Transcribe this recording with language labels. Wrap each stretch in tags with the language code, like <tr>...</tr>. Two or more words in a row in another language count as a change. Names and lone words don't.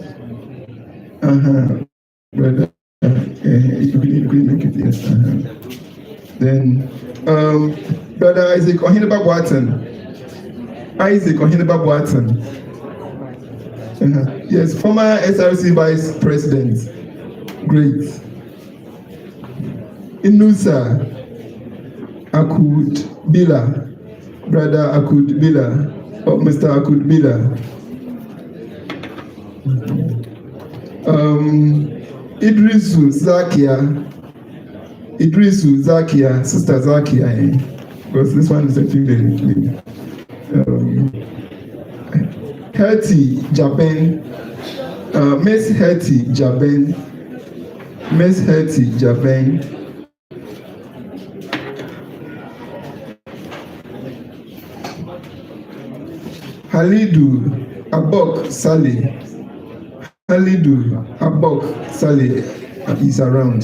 <en>Brother, you couldn't make it, yes. Then Brother Isaac Ohineba Boaten. Yes, former SRC Vice President. Great. Inusa Akud Bila. Brother Akud Bila. Or Mr. Akud Bila. Idrisu Idrisu Zakia, Sister Zakia, because this one is a female. Hetty Japan, Miss Hetty Japan, Miss Hetty Japan. Halidu Abok Saleh, Halidu Abok Saleh is around.</en>